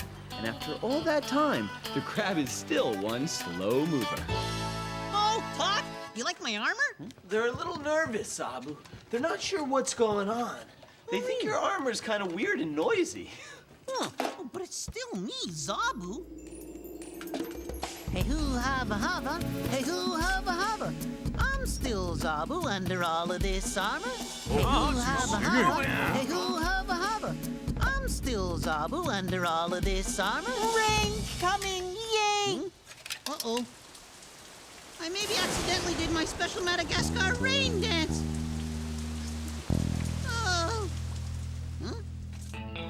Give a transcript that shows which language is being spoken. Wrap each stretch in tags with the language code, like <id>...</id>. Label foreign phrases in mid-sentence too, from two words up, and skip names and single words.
<en>And after all that time, the crab is still one slow mover. Oh, Todd, you like my armor? They're a little nervous, Zoboo. They're not sure what's going on. They think your armor's kind of weird and noisy. Huh. Oh, but it's still me, Zoboo. Hey hoo hava hava, hey hoo hava hava. I'm still Zoboo under all of this armor. Hey hoo hava hava, hey hoo hava hava. I'm still Zoboo under all of this armor. Rain coming, yay! Uh-oh. I maybe accidentally did my special Madagascar rain dance. Oh. Huh?</en>